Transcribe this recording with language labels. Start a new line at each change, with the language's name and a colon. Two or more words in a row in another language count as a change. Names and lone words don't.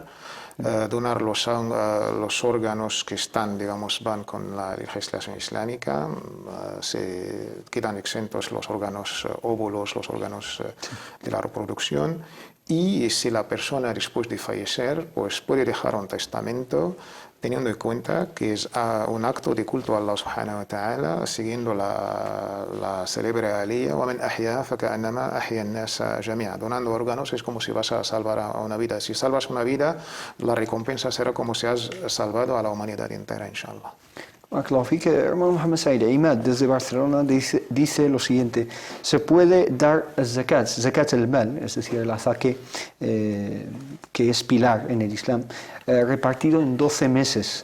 Spanish: Donar los órganos que van con la legislación islámica, se quedan exentos los órganos óvulos, los órganos de la reproducción. Y si la persona después de fallecer, pues puede dejar un testamento, teniendo en cuenta que es un acto de culto a Allah
Arabic: سبحانه وتعالى, siguiendo la célebre aliyah: وَمَنْ أَحْيَا فَكَأَنَّمَا أَحْيَا النَّاسَ جَمِيعًا.
Spanish: Donando órganos es como si vas a salvar a una vida. Si salvas una vida, la recompensa será como si has salvado a la humanidad entera, inshallah. Hermano Mohamed Said Imad desde Barcelona dice lo siguiente: se puede dar
Arabic: زكاة المال,
Spanish: es decir, el azaque, que es pilar en el Islam, repartido en 12 meses.